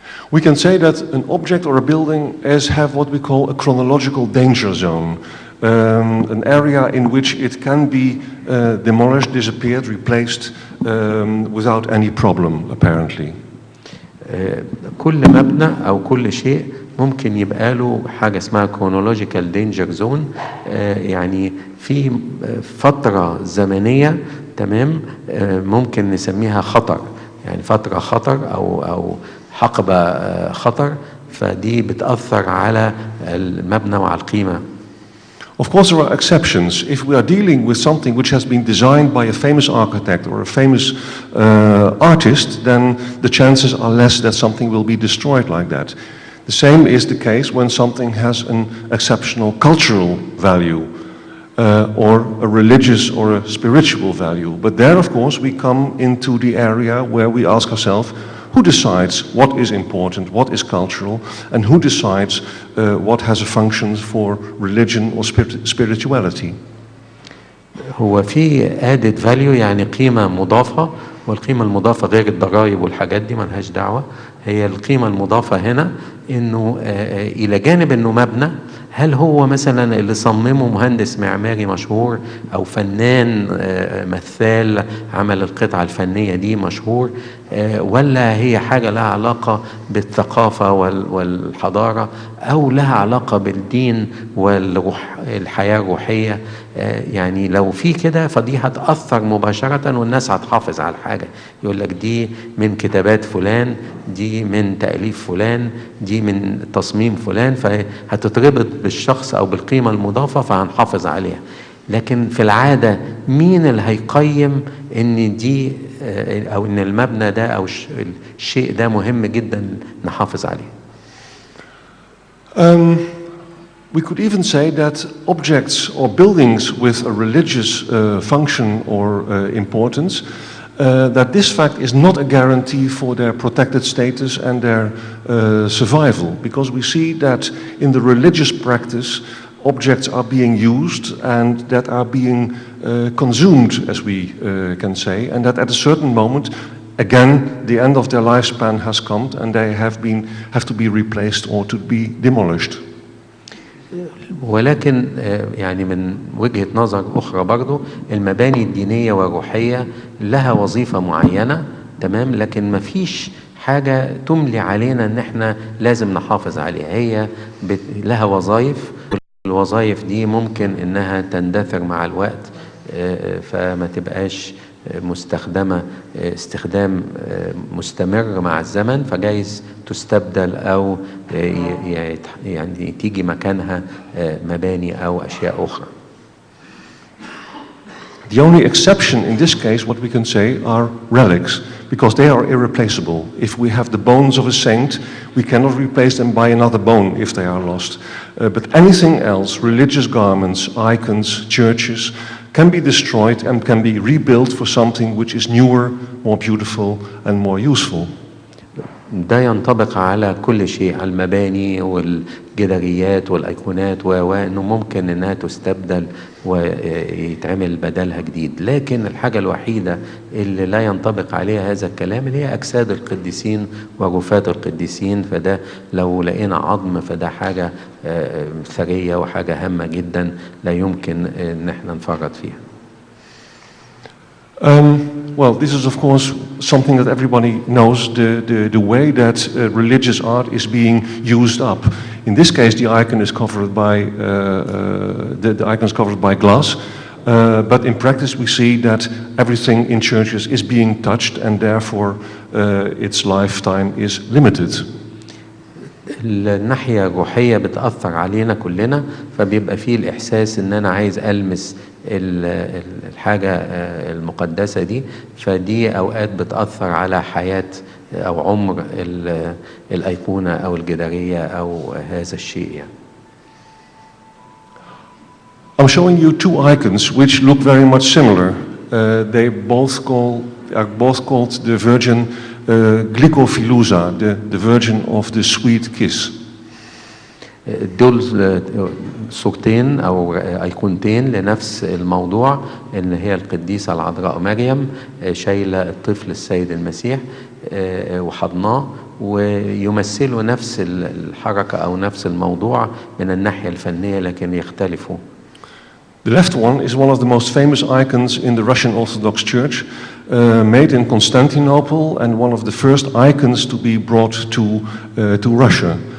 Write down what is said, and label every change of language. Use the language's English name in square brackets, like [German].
[English] We can say that an object or a building have what we call a chronological danger zone, an area in which it can be demolished, disappeared, replaced without any problem apparently. [Arabic] كل مبنى أو كل شيء ممكن يبقى له حاجة اسمها [English] chronological danger zone، [Arabic] يعني في فترة زمنية تمام ممكن نسميها خطر، يعني فترة خطر أو حقبة خطر، فدي بتأثر على المبنى وعلى القيمة. [English] Of course there are exceptions. If we are dealing with something which has been designed by a famous architect or a famous artist, then the chances are less that something will be destroyed like that. The same is the case when something has an exceptional cultural value or a religious or a spiritual value. But there, of course, we come into the area where we ask ourselves, who decides what is important, what is cultural, and who decides what has a function for religion or spirituality? [Arabic] هو في [English] added value [Arabic] يعني قيمة مضافة، والقيمة المضافة غير الضرائب والحاجات دي ملهاش دعوة. هي القيمة المضافة هنا إنه إلى جانب إنه مبنى، هل هو مثلا اللي صممه مهندس معماري مشهور أو فنان مثال عمل القطعة الفنية دي مشهور، ولا هي حاجة لها علاقة بالثقافة والحضارة أو لها علاقة بالدين والحياة الروحية؟ يعني لو في كده فدي هتأثر مباشرة والناس هتحافظ على الحاجة، يقول لك دي من كتابات فلان، دي من تأليف فلان، دي من تصميم فلان، فهتتربط بالشخص أو بالقيمة المضافة فهنحافظ عليها. لكن في العادة مين اللي هيقيم إن دي أو إن المبنى ده أو الشيء ده مهم جدا نحافظ عليه؟ [English] We could even say that objects or buildings with a religious function or importance, that this fact is not a guarantee for their protected status and their survival, because we see that in the religious practice objects are being used and that are being consumed, as we can say, and that at a certain moment again the end of their lifespan has come and they have to be replaced or to be demolished. [Arabic] ولكن يعني من وجهة نظر أخرى برضو المباني الدينية والروحية لها وظيفة معينة تمام، لكن ما فيش حاجة تملي علينا ان احنا لازم نحافظ عليها. هي لها وظائف، والوظائف دي ممكن انها تندثر مع الوقت فما تبقاش مستخدمة استخدام مستمر مع الزمن، فجايز تستبدل أو يعني تيجي مكانها مباني أو أشياء أخرى. [English] The only exception in this case, what we can say, are relics, because they are irreplaceable. If we have the bones of a saint, we cannot replace them by another bone if they are lost. But anything else, religious garments, icons, churches, can be destroyed and can be rebuilt for something which is newer, more beautiful and more useful. [Arabic] ده ينطبق على كل شيء، على المباني والجداريات والأيقونات وإنه ممكن إنها تستبدل ويتعمل بدلها جديد. لكن الحاجة الوحيدة اللي لا ينطبق عليها هذا الكلام اللي هي أجساد القديسين وجثات القديسين، فده لو لقينا عظم فده حاجة ثرية وحاجة هامة جدا لا يمكن إن احنا نفرط فيها. [English] Well, this is of course something that everybody knows, the way that religious art is being used up. In this case, the icon is covered by the icon is covered by glass, but in practice we see that everything in churches is being touched, and therefore its lifetime is limited. [Arabic] الناحية الروحية بتأثر علينا كلنا، فبيبقى فيه الإحساس إن أنا عايز ألمس الحاجة المقدسة دي، فدي أوقات بتأثر على حياة أو عمر الأيقونة أو الجدارية أو هذا الشيء يعني. [English] I'm showing you two icons which look very much similar. They are both called the Virgin Glycophilusa, the Virgin of the Sweet Kiss. [Arabic] دول صورتين أو أيقونتين لنفس الموضوع، إن هي القديسة العذراء مريم شايلة الطفل السيد المسيح وحضناه، ويمثلوا نفس الحركة أو نفس الموضوع من الناحية الفنية لكن يختلفوا. [English] The left one is one of the most famous icons in the Russian Orthodox Church, made in Constantinople, and one of the first icons to be brought to Russia.